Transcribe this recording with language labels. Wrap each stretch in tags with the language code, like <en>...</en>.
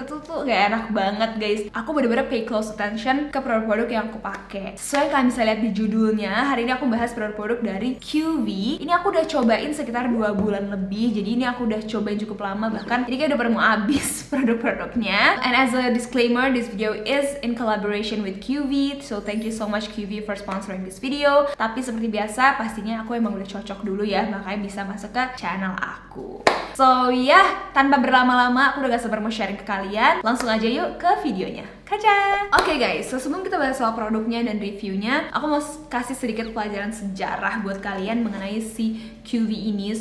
<id>Itu tuh gak enak banget guys. Aku bener-bener</id> <en>pay close attention</en> <id>ke produk-produk yang aku pakai. Sesuai kalian bisa lihat di judulnya, hari ini aku bahas produk-produk dari QV. Ini aku udah cobain sekitar 2 bulan lebih, jadi ini aku udah cobain cukup lama, bahkan ini kayak udah pernah mau habis produk-produknya.</id> <en>And as a disclaimer, this video is in collaboration with QV, so thank you so much QV for sponsoring this video.</en> <id>Tapi seperti biasa, pastinya aku emang udah cocok dulu ya, makanya bisa masuk ke channel aku. So ya, tanpa berlama-lama, aku udah gak sabar mau sharing ke kalian. Langsung aja yuk ke videonya. Kaca! Oke guys, so sebelum kita bahas soal produknya dan reviewnya, aku mau kasih sedikit pelajaran sejarah buat kalian mengenai si QV ini.</id>